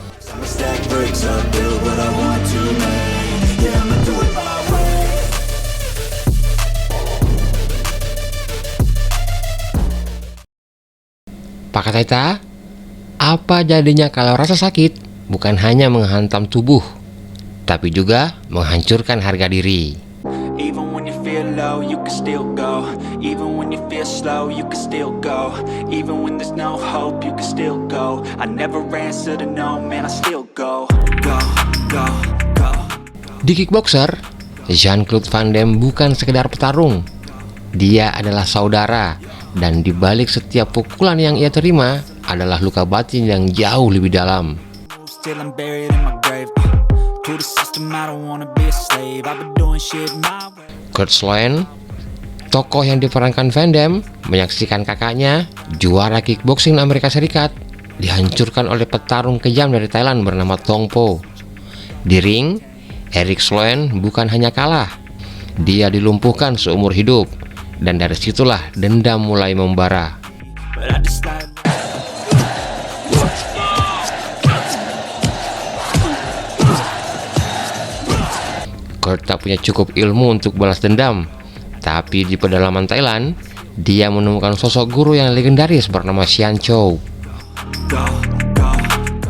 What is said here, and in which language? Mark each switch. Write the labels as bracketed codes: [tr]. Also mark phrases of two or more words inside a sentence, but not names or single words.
[id] Pak Kataita, apa jadinya kalau rasa sakit bukan hanya menghantam tubuh, tapi juga menghancurkan harga diri? [en] Even when you feel low, you can still go. Even when you feel slow, you can still go. Even when there's no hope, you can still go. I never answer to no, man, I still go. Go, go, go. [id] Di Kickboxer, Jean-Claude Van Damme bukan sekedar petarung. Dia adalah saudara, dan di balik setiap pukulan yang ia terima adalah luka batin yang jauh lebih dalam. [en] Still I'm buried in my grave. To the system, I don't wanna be a slave. I've been doing shit my way. [id] Kurt Sloan, tokoh yang diperankan Van Damme, menyaksikan kakaknya, juara kickboxing Amerika Serikat, dihancurkan oleh petarung kejam dari Thailand bernama Tong Po. Di ring, Eric Sloan bukan hanya kalah, dia dilumpuhkan seumur hidup, dan dari situlah dendam mulai membara. [en] But I just like [id] Kurt tak punya cukup ilmu untuk balas dendam, tapi di pedalaman Thailand, dia menemukan sosok guru yang legendaris bernama Sian Chow. [en] go, go, go.